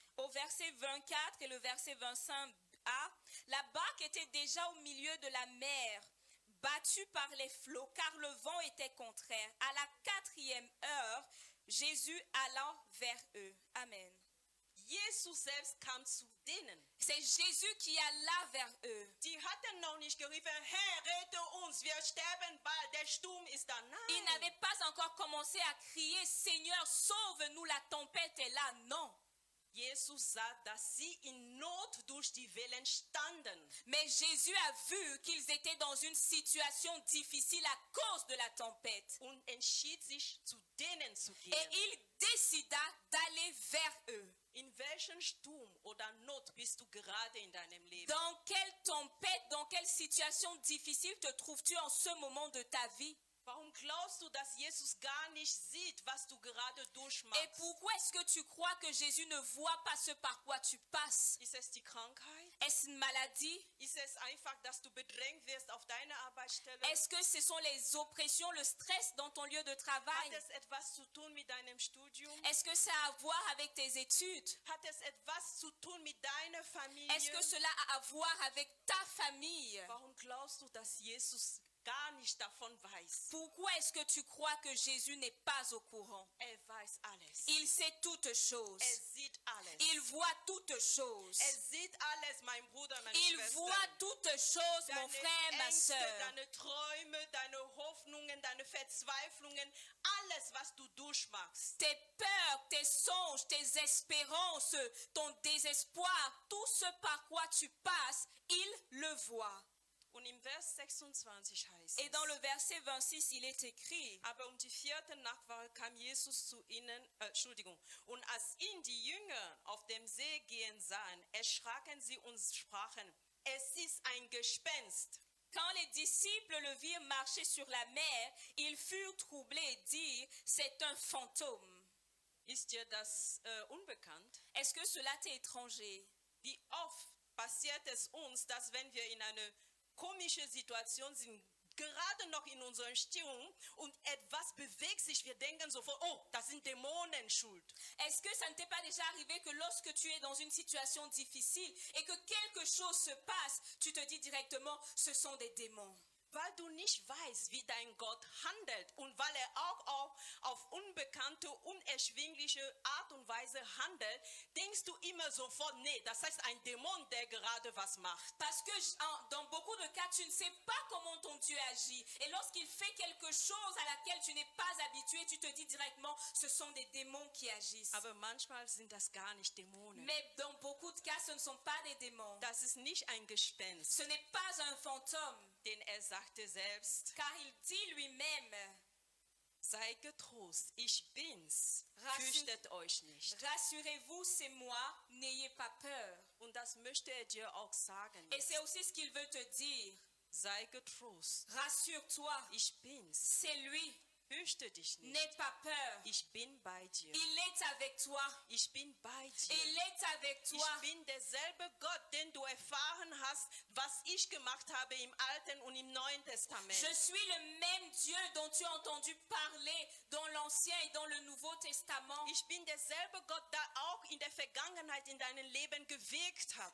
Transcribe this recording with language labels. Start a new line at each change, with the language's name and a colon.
French: au verset 24 et le verset 25a, la barque était déjà au milieu de la mer, battue par les flots, car le vent était contraire. À la 4e heure, Jésus allant vers eux. Amen.
German: Jesus selbst kam zu denen.
French: C'est Jésus qui alla vers eux.
German: Die hatten noch nicht gerufen, Herr, rette uns, wir sterben bald, der Sturm ist da.
French: Ils
German: Nein.
French: n'avaient pas encore commencé à crier, Seigneur, sauve-nous, la tempête est là. Non.
German: Jesus sah, dass sie in Not durch die Wellen standen.
French: Mais Jésus a vu qu'ils étaient dans une situation difficile à cause de la tempête.
German: Und entschied sich, zu denen zu
French: Et
German: gehen.
French: il décida d'aller vers eux.
German: In welchem Sturm oder Not bist du gerade in deinem Leben?
French: Dans quelle tempête, dans quelle situation difficile te trouves-tu en ce moment de ta vie?
German: Warum glaubst du, dass Jesus gar nicht sieht, was du gerade
French: Et
German: durchmachst?
French: pourquoi est-ce que tu crois que Jésus ne voit pas ce par quoi tu passes?
German: Ist es die Krankheit?
French: Est-ce une maladie?
German: Ist es einfach, dass du bedrängt wirst auf deiner Arbeitsstelle?
French: Est-ce que ce sont les oppressions, le stress dans ton lieu de
German: Hat
French: travail?
German: es etwas zu tun mit deinem Studium?
French: Est-ce que ça a à voir avec tes études?
German: Hat es etwas zu tun mit deiner Familie?
French: Est-ce que cela a à voir avec ta famille?
German: Warum glaubst du, dass Jesus gar nicht davon weiß?
French: Pourquoi est-ce que tu crois que Jésus n'est pas au courant?
German: Er weiß alles.
French: Il sait toutes choses.
German: Er sieht alles.
French: Il voit toutes choses.
German: Er sieht alles, mein Bruder, meine
French: Il
German: Schwester.
French: voit toutes choses, mon frère, ma
German: Ängste,
French: soeur.
German: deine Träume, deine Hoffnungen, deine Verzweiflungen, alles, was du durchmachst.
French: Tes peurs, tes songes, tes espérances, ton désespoir, tout ce par quoi tu passes, il le voit.
German: Und im Vers 26 heißt
French: Et dans
German: es,
French: le verset 26, il est écrit,
German: aber um die 4. Nachtwache kam Jesus zu ihnen, und als ihn die Jünger auf dem See gehen sahen, erschraken sie und sprachen, es ist ein Gespenst.
French: quand les disciples le virent marcher sur la mer, ils furent troublés et dirent, c'est un fantôme.
German: Ist dir das unbekannt?
French: Est-ce que cela t'est étranger?
German: Wie oft passiert es uns, dass wenn wir in eine komische Situation sind, gerade noch in unserer Stimmung und etwas bewegt sich, wir denken sofort, oh, das sind Dämonen schuld.
French: Est-ce que ça ne t'est pas déjà arrivé que lorsque tu es dans une situation difficile et que quelque chose se passe, tu te dis directement, ce sont des démons?
German: weil du nicht weißt, wie dein Gott handelt und weil er auch auf unbekannte, unerschwingliche Art und Weise handelt, denkst du immer sofort, nee, das heißt ein Dämon, der gerade was macht.
French: Parce que dans beaucoup de cas, tu ne sais pas comment ton Dieu agit. Et lorsqu'il fait quelque chose à laquelle tu n'es pas habitué, tu te dis directement, ce sont des démons qui agissent.
German: Aber manchmal sind das gar nicht Dämonen.
French: Mais dans beaucoup de cas, ce ne sont pas des démons.
German: Das ist nicht ein Gespenst,
French: Ce n'est pas un fantôme,
German: denn er sagte selbst,
French: car il dit lui-même,
German: sei getrost, ich bin's, fürchtet euch nicht.
French: rassurez-vous, c'est moi, n'ayez pas peur.
German: Und das möchte er dir auch sagen.
French: Et c'est aussi ce qu'il veut te dire.
German: Sei getrost,
French: Rassure-toi,
German: ich bin's,
French: c'est lui,
German: fürchte dich nicht.
French: n'aie pas peur.
German: Ich bin bei dir.
French: Il est avec toi.
German: Ich bin bei dir.
French: Il est avec toi.
German: Ich bin derselbe Gott, den du erfahren hast, was ich gemacht habe im Alten und im Neuen Testament.
French: Je suis le même Dieu dont tu as entendu parler dans l'Ancien et dans le Nouveau Testament.
German: Ich bin derselbe Gott, der auch in der Vergangenheit in deinem Leben gewirkt hat.